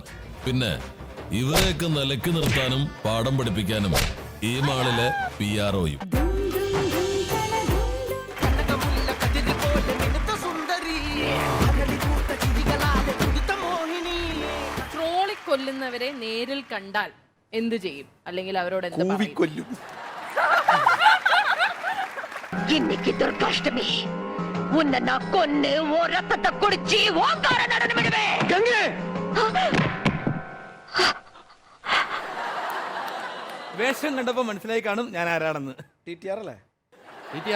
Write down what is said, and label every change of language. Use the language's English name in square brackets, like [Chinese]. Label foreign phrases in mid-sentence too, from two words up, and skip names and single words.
[Malayalam] പിന്നെ ഇവരെയൊക്കെ നിലയ്ക്ക് നിർത്താനും പാഠം പഠിപ്പിക്കാനും ഈ മാളിലെ PROയും. കൊല്ലുന്നവരെ നേരിൽ കണ്ടാൽ എന്ത് ചെയ്യും? അല്ലെങ്കിൽ അവരോട് എന്ത് പറയും? [Tamil] இன்னைக்கு துர்காஷ்டமி உன்னை நான் கொன்னு ஓ ரத்தத்தை குடிச்சு ஓங்கார நடனம் விடுவேன். [Malayalam] വേഷം കണ്ടപ്പോ മനസ്സിലായി കാണും ഞാൻ ആരാണെന്ന്. TTR അല്ലേ? TTR